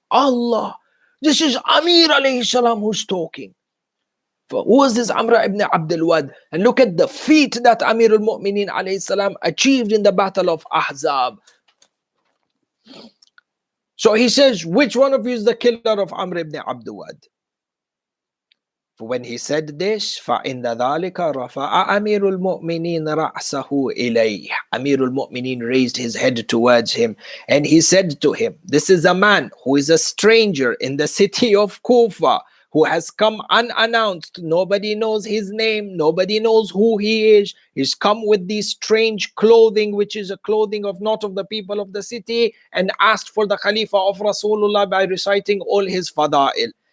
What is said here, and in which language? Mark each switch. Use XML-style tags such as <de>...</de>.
<en>Allah, this is Amir alayhi salam who's talking. Who is this Amr ibn Abdul Wad? And look at the feat that Amirul Mu'mineen alayhi salam achieved in the battle of Ahzab. So he says, which one of you is the killer of Amr ibn Abdul Wad? When he said this,</en> <ar>فَإِنَّ ذَلِكَ رَفَعَ أَمِيرُ الْمُؤْمِنِينَ رَأْسَهُ إِلَيْهِ.</ar> <en>Amirul Mu'mineen raised his head towards him, and he said to him, this is a man who is a stranger in the city of Kufa, who has come unannounced. Nobody knows his name. Nobody knows who he is. He's come with these strange clothing, which is a clothing of not of the people of the city, and asked for the Khalifa of Rasulullah by reciting all his fada'il.</en>